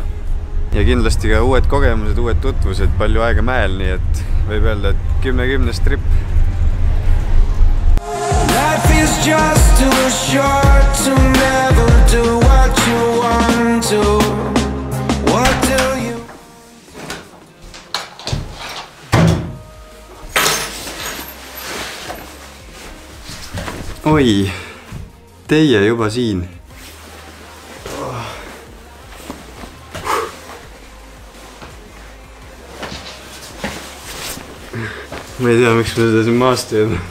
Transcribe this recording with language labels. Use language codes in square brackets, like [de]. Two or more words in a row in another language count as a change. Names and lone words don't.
[et] Ja kindlasti ka uued kogemused, uued tutvused, palju aega mäel, nii et võib öelda, et 10-10 trip. [en] Life is just too short to never do what you want to. What do you? [et] Oi, teie juba siin. Ma ei tea, miks ma seda siin maast teed.